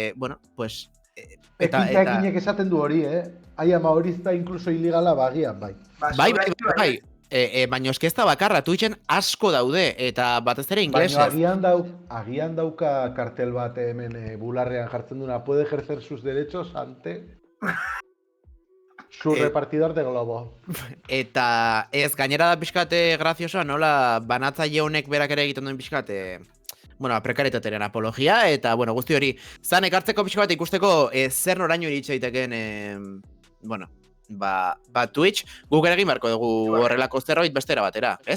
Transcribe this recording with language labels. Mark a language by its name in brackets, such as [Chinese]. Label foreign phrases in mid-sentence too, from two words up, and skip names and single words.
[Basque] Ekinek esaten du hori, Ai ama hori da inkluso ilegala bagian, bai. Bai. Baina eske ez da bakarra, Twitchen asko daude, eta batez ere inglesez. Baina agian dauka kartel bat hemen bularrean jartzen duna, [Spanish] puede ejercer sus derechos ante su repartidor de globo. [Basque] Eta ez, gainera da pixkate graziosoa, nola banatzaile honek berak ere egiten duen pixkate, prekaritatearen apologia, eta, guzti hori, zan ekartzeko pixka bat ikusteko zer noraino iritsa daiteken, Twitch, guk ere egin beharko dugu horrelako zerbait bestera batera, ez?